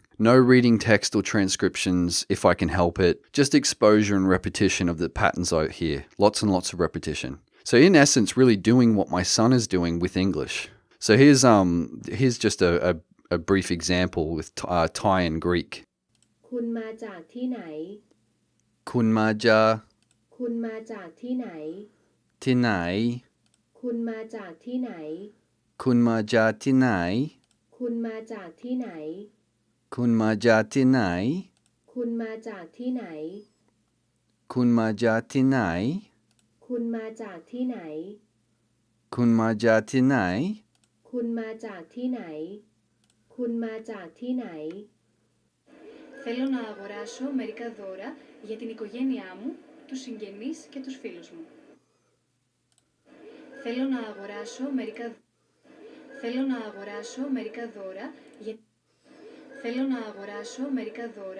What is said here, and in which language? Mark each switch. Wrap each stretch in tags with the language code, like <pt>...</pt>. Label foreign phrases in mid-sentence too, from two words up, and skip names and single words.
<en>No reading text or transcriptions if I can help it. Just exposure and repetition of the patterns I hear. Lots and lots of repetition. So in essence, really doing what my son is doing with English. So here's just a brief example with Thai and Greek.</en> <th>คุณมาจากที่ไหน คุณมาจาก คุณมาจากที่ไหน ที่ไหน คุณมาจากที่ไหน คุณมาจากที่ไหน คุณมาจากที่ไหน คุณมาจากที่ไหน คุณมาจากที่ไหน คุณมาจากที่ไหน คุณมาจากที่ไหน คุณมาจากที่ไหน คุณมาจากที่ไหน คุณมาจากที่ไหน</th> <el>Θέλω να αγοράσω μερικά δώρα για την οικογένειά μου, τους συγγενείς και τους φίλους μου. Θέλω να αγοράσω μερικά δώρα για... Θέλω να αγοράσω μερικά δώρα...</el>